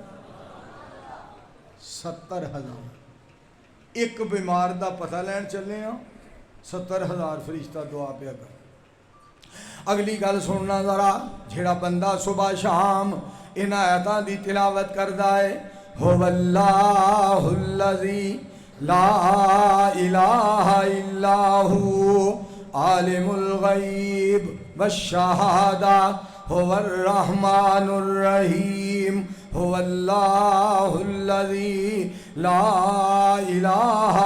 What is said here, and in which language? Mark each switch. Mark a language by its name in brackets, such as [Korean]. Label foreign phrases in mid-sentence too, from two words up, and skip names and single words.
[Punjabi] 70,000 ایک بیمار دا پتا لین چلے ہیں، 70,000 فرشتہ دعا پیا کر. اگلی گل سننا ذرا، جیہڑا بندہ صبح شام ان آیتاں دی تلاوت کردا ہے, [Arabic] هو الله الذي لا إله إلا هو عالم الغيب والشهادة هو الرحمن الرحيم هو الله الذي لا إله